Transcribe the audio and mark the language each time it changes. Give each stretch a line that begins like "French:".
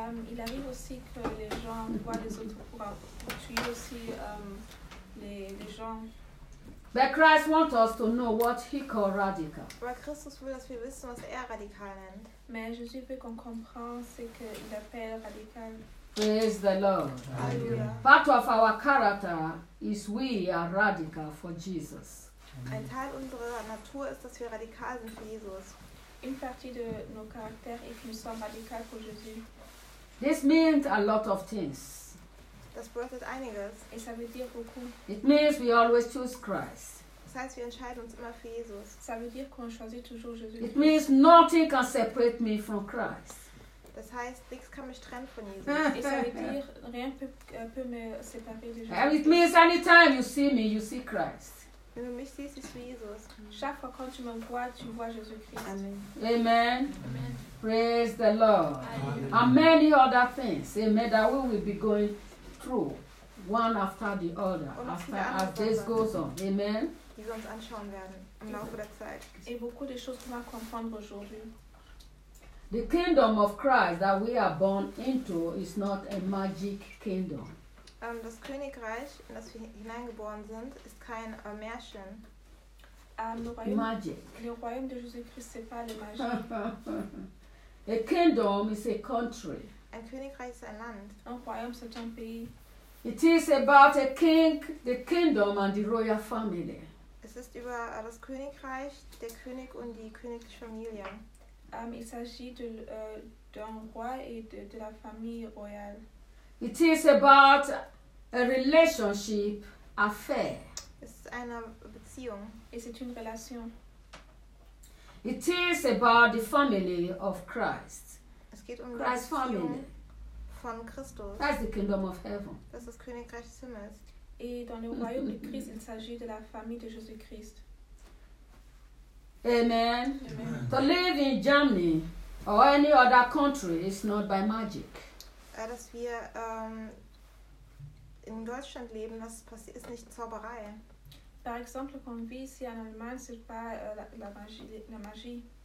French: Il arrive aussi que les gens voient les autres pour tuer aussi les gens.
English: But Christ wants us to know what he calls radical.
German: Aber Christus will, dass wir wissen, was er radikal nennt.
French: Mais Jésus veut qu'on comprenne ce qu'il appelle radical.
English: Praise the Lord. Hallelujah. Part of our character is we are radical for Jesus.
German: Ein Teil unserer Natur ist, dass wir radikal sind für Jesus.
French: Une partie de nos caractères est que nous sommes radical pour Jésus.
English: This means a lot of things.
German: Das bedeutet einiges.
French: Et ça veut dire beaucoup.
English: It means we always choose Christ.
German: Das heißt, wir entscheiden uns immer für Jesus.
French: Ça veut dire qu'on choisit toujours Jésus.
English: It means nothing can separate me from Christ.
German: Das heißt, nichts kann mich trennen von Jesus.
French: Et ça veut dire, rien peut me séparer de Jésus.
English: It means anytime you see me, you see Christ.
German: Wenn du mich siehst, siehst du Jesus.
French: Chaque fois quand tu me vois, tu vois Jésus-Christ. Amen. Amen. Amen.
English: Praise the Lord. Amen. And many other things, amen, that we will be going through, one after the other, as this goes on. Amen.
German: Die wir uns anschauen werden, im Laufe der Zeit.
French: Et beaucoup de choses qu'on va comprendre aujourd'hui.
English: The kingdom of Christ that we are born into is not a magic kingdom.
German: Das Königreich, in das wir hineingeboren sind, ist kein Märchen.
English: Magic.
French: Le royaume de Jésus-Christ, c'est pas le magie.
English: A kingdom is a country.
German: Ein Königreich ist ein Land.
French: Un royaume, c'est un pays.
English: It is about a king, the kingdom and the royal family.
German: Es ist über das Königreich, der König und die königliche Familie.
French: Il s'agit d'un roi et de la famille royale.
English: It is about a relationship affair.
German: Es ist eine Beziehung.
French: Et c'est une relation.
English: It is about the family of Christ.
German: Es geht um
English: Christ's family.
German: Von Christus.
English: That's the kingdom of heaven.
German: Das ist Königreich des Himmels.
French: Et dans le royaume de Christ, il s'agit de la famille de Jésus-Christ. Amen. Amen.
English: To live in Germany or any other country is not by magic.
German: Dass wir in Deutschland leben, das passiert ist nicht Zauberei.
French: Par exemple, comme vie ici en Allemagne, c'est pas la magie.